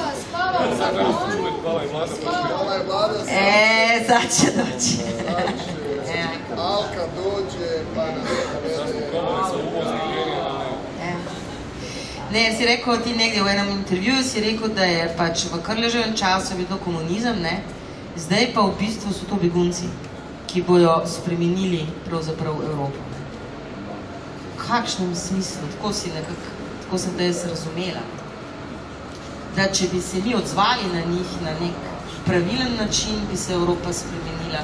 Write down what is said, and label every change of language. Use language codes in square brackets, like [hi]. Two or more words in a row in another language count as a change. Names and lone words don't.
[hr] Sad će doći. Alka dođe, pa Ne, jer si rekao ti negdje u jednom intervjuju, si rekao da je [sl] pač v Krleževem času bilo komunizem, ne? Zdaj pa v bistvu so to begunci, ki bojo spremenili pravzaprav Evropo. kakšnem smislu, tako sem te jaz razumela. Da če bi se mi odzvali na njih na nek pravilen način, bi se Evropa spremenila.